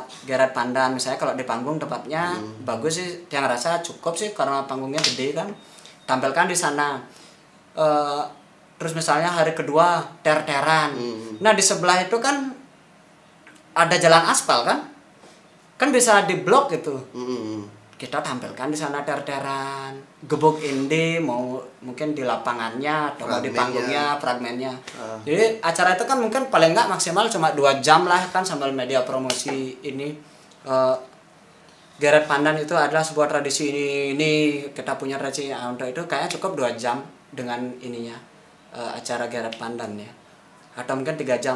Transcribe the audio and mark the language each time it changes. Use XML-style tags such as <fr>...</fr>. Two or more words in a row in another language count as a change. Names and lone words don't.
<id>Garet Pandan misalnya kalau di panggung tempatnya bagus sih, yang rasa cukup sih karena panggungnya gede kan. Tampilkan di sana. Terus misalnya hari kedua ter-teran. Nah di sebelah itu kan ada jalan aspal kan bisa diblok gitu. Kita tampilkan di sana ter-teran. Gebuk Inde mau mungkin di lapangannya atau di panggungnya, fragmennya. Jadi acara itu kan mungkin paling nggak maksimal cuma 2 jam lah kan sambil media promosi ini. Garet Pandan itu adalah sebuah tradisi ini kita punya tradisi untuk itu kayaknya cukup 2 jam dengan ininya acara Garet Pandan ya, atau mungkin 3 jam.</id>